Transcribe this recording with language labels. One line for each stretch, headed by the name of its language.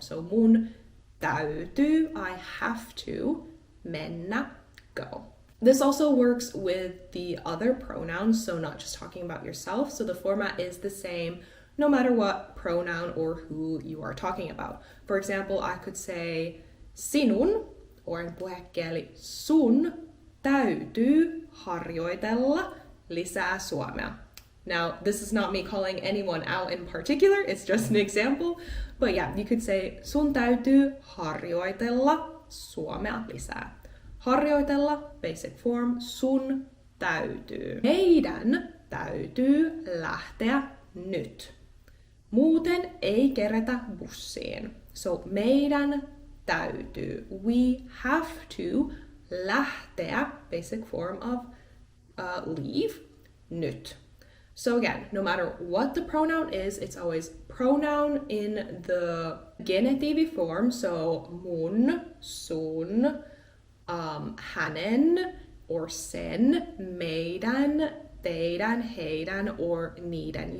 English: So
Finnish: mun täytyy,
English: I have to, mennä, go. This also works with the other pronouns, so not just talking about yourself. So the format is the same no matter what pronoun or who you are talking about. For example, I could say sinun, or in puhekieli
Finnish: sun, täytyy harjoitella lisää suomea.
English: Now, this is not me calling anyone out in particular, it's just an example. But yeah, you could say
Finnish: sun täytyy harjoitella suomea lisää. Harjoitella,
English: basic form,
Finnish: sun täytyy. Meidän täytyy lähteä nyt. Muuten ei kerätä bussiin.
English: So
Finnish: meidän täytyy.
English: We have to lähteä, basic form of leave, nyt. So again, no matter what the pronoun is, it's always pronoun in the genitiivi form. So mun, sun, hänen, or sen, meidän, teidän, heidän, or niiden.